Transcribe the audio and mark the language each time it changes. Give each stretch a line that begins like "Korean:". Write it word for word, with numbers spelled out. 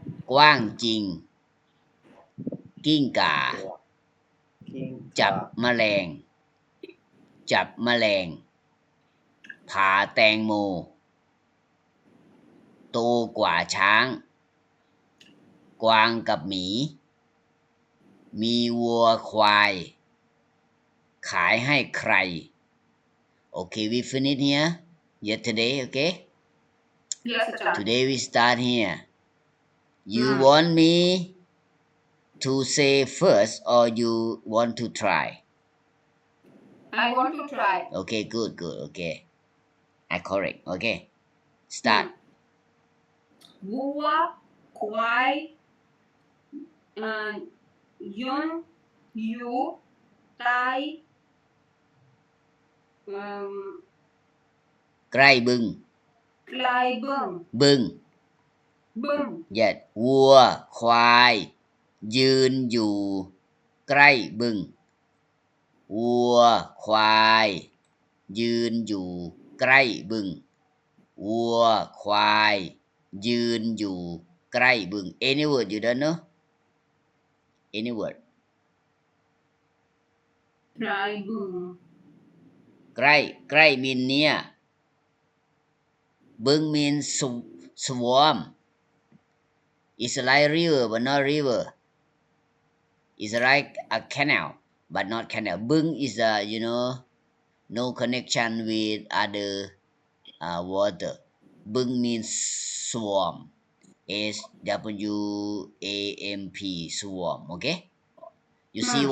Thai: กว้างจริง กิ้งก่า จับแมลง จับแมลง ผ่าแตงโม โตกว่าช้าง กวางกับหมี มีวัวควาย ขายให้ใคร โอเค
English: we finish here yesterday okay yes sir today we start here you mm. want me to say first or you want to try I want to try okay good good okay I correct okay start
Thai: mm. วัวควายเอ่อยุนยูไตเอ่อ ใกล้บึง ไกลเบิ่ง บึง บึ้ง yes วัว ควาย ยืนอยู่ ใกล้บึง วัว ควาย ยืนอยู่ใกล้บึง วัว ควาย ยืนอยู่ใกล้บึง
English: any word you don't know any word Try boom. ใกล้ใกล้ mean near บึง means sw- swarm it's like river but not river it's like a canal but not canal บึง is a you know no connection with other uh, water บึง means swarm S W A M P swarm okay you see